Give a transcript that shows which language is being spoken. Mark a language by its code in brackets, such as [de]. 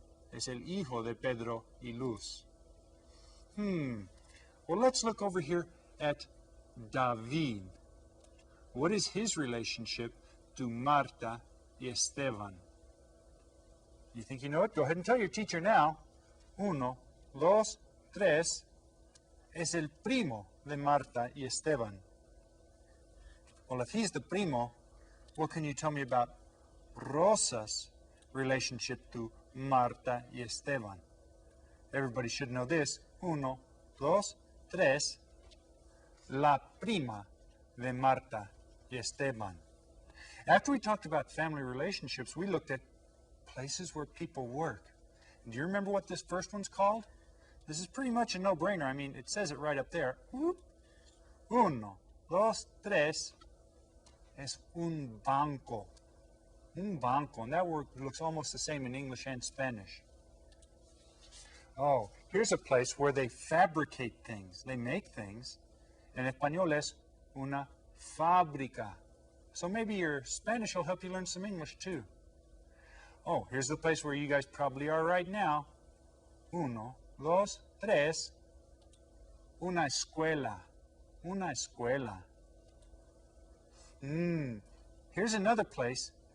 [es] Es el hijo de Pedro y Luz. [en] Well, let's look over here at David. What is his relationship to Marta y Esteban? You think you know it? Go ahead and tell your teacher now. 1, 2, 3. [es] Es el primo de Marta y Esteban. [en] Well, if he's the primo, what can you tell me about Rosa's relationship to Marta y Esteban? Everybody should know this. 1, 2, [es] tres, la prima de Marta y Esteban. [en] After we talked about family relationships, we looked at places where people work. Do you remember what this first one's called? This is pretty much a no-brainer. I mean, it says it right up there. [es] Uno, dos, tres es un banco. Un banco. [en] And that word looks almost the same in English and Spanish. Oh, here's a place where they fabricate things. They make things. [es] En español es una fábrica. [en] So maybe your Spanish will help you learn some English too. Oh, here's the place where you guys probably are right now. [es] Uno, dos, tres. Una escuela. Una escuela. [en] Here's another place.